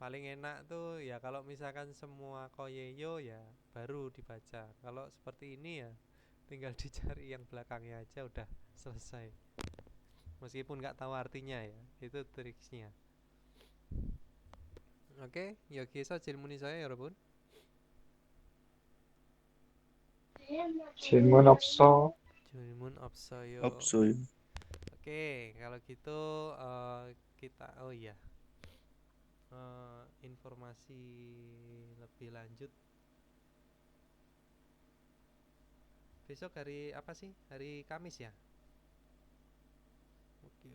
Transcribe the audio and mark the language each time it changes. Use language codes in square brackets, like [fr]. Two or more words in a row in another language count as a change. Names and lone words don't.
[id] Paling enak tuh ya kalau misalkan semua koyeyo ya baru dibaca. Kalau seperti ini ya tinggal dicari yang belakangnya aja udah selesai. Meskipun nggak tahu artinya ya, itu triksnya. Oke, [ko] 여기에서 질문이 있어요, 여러분? 질문 없어. 질문 없어요. 없어요. [id] Oke, kalau gitu kita oh iya. Informasi lebih lanjut. Besok hari apa sih? Hari Kamis ya? Oke.